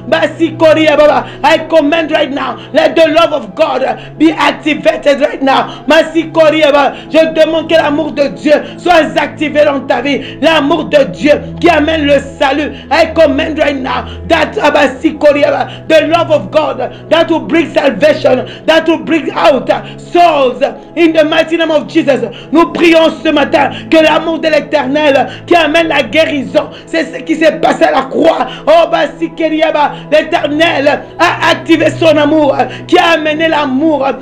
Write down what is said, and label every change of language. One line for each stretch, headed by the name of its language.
English: I command right now, let the love of God be activated right now.
French: Je demande que l'amour de Dieu soit activé dans ta vie. L'amour de Dieu qui amène le salut.
English: I command right now that the love of God that will bring salvation, that will bring out souls. In the mighty name of Jesus,
French: nous prions ce matin que l'amour de l'Éternel qui amène la guérison, c'est ce qui s'est passé à la croix. Oh, l'Éternel a activé son amour, qui a amené l'amour.